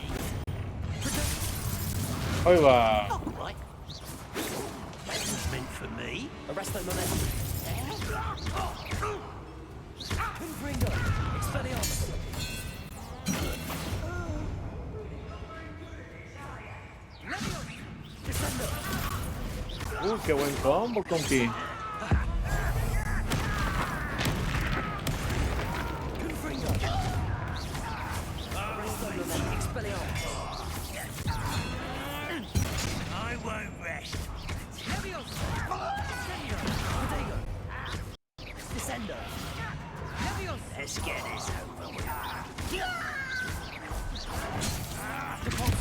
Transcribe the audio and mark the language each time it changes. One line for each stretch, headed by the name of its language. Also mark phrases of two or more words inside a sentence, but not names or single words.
Spanish: Ahí va.
English: Right. That was meant for me.
Latin: Arresto non est. Confringo. Expelliarmus. Descendo.
Spanish: Qué buen combo, compi.
Latin: Confringo. Arresto non est. Expelliarmus.
English: I won't rest.
Latin: Leviosa. Protego. Descendo. Leviosa.
English: Let's get this over with.
Latin: Repulso.